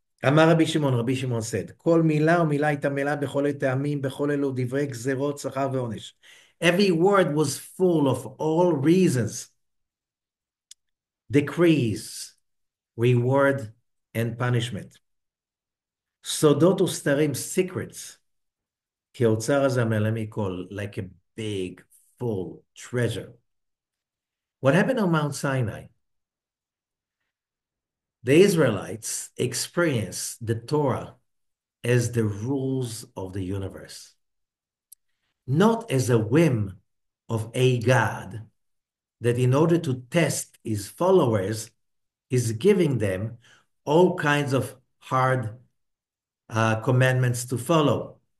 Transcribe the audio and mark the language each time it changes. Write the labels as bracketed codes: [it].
[he] אמר רבי שמעון said, כל מילה ומילה הייתה מלאה בכל הטעמים, בכל אלו דברי גזרות, שכר ועונש. [en] Every word was full of all reasons, decrees, reward, and punishment. [he] סודות וסתרים, [en] secrets, [he] כי האוצר הזה המלא מכל, [en] like a big, full treasure. What happened on Mount Sinai? The Israelites experienced the Torah as the rules of the universe, not as a whim of a God that in order to test his followers is giving them all kinds of hard commandments to follow.